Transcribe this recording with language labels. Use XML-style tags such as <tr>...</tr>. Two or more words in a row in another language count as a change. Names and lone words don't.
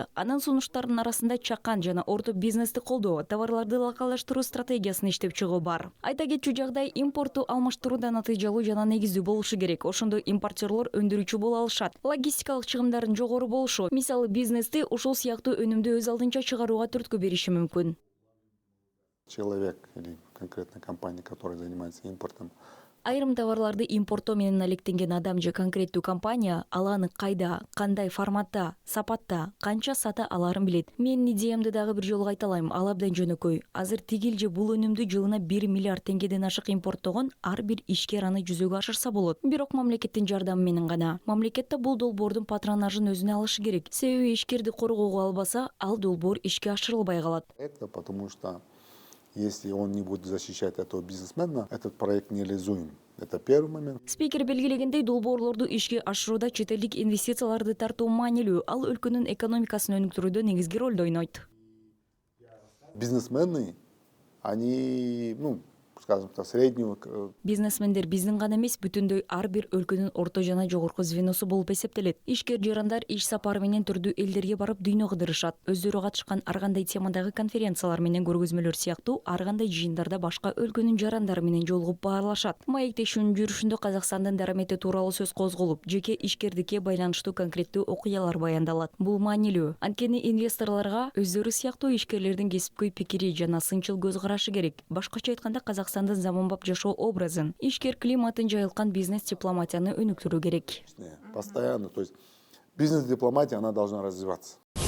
<ky>Анын сунуштарынын арасында чакан жана орто бизнести колдоо, товарларды локалдаштыруу стратегиясын иштеп чыгуу бар. Айта кетчү жагдай импортту алмаштырууда натыйжалуу жана негиздүү болушу керек. Ошондо импортерлор өндүрүүчү боло алышат. Логистикалык чыгымдардын жогору болушу, мисалы бизнести ушул сыяктуу өнүмдү өз алдынча чыгарууга түрткү бериши мүмкүн.</ky> <ru>Человек или конкретная компания, которая занимается импортом.</ru> <ky>Айрым товарларды импорттоо менен алектенген адам же конкреттүү компания ал аны кайда, кандай форматта, сапатта, канча сата аларын билет. Менин идеямды дагы бир жолу кайталайм, ал абдан жөнөкөй. Азыр тигил же бул өнүмдү жылына 1 миллиард теңгеден ашык импорттогон ар бир ишкер аны жүзөгө ашырса болот. Бирок мамлекеттин жардамы менен гана. Мамлекет да бул долбоордун патронажын өзүнө алышы керек. Себеби ишкерди коргоого албаса, ал долбоор ишке ашырылбай калат.</ky> <ru>Это потому что если он не будет защищать этого бизнесмена, этот проект нереализуем. Это первый момент.</ru> <ky>Спикер белгилегендей, долбоорлорду ишке ашырууда четелдик инвестицияларды тартуу маанилүү. Ал өлкөнүн экономикасын өнүктүрүүдө негизги ролду ойнойт.</ky> <ru>Бизнесмены, они, скажем так, среднего.</ru> <ky>Бизнесмендер биздин гана эмес, бүтүндөй ар бир өлкөнүн орто жана жогорку звеносу болуп эсептелет. Ишкер жарандар иш сапары менен түрдүү элдерге барып дүйнө кыдырышат. Өздөрү катышкан ар кандай темадагы конференциялар менен көргөзмөлөр сыяктуу ар кандай жыйындарда башка өлкөнүн жарандары менен жолугуп баарлашат. Маектешүүнүн жүрүшүндө Казакстандын дарамети тууралуу сөз козголуп, жеке ишкердикке байланыштуу конкреттүү окуялар баяндалат. Бул маанилүү. Анткени инвесторлорго өздөрү сыяктуу ишкерлердин кесипкөй пикири жана сынчыл көз карашы керек. Башкача айтканда, Казакстандын заманбап жашоо образын, ишкер климатын жайылткан бизнес-дипломатияны өнүктүрүү керек.</ky> <ru>Постоянно, то есть бизнес-дипломатия, она должна развиваться.</ru>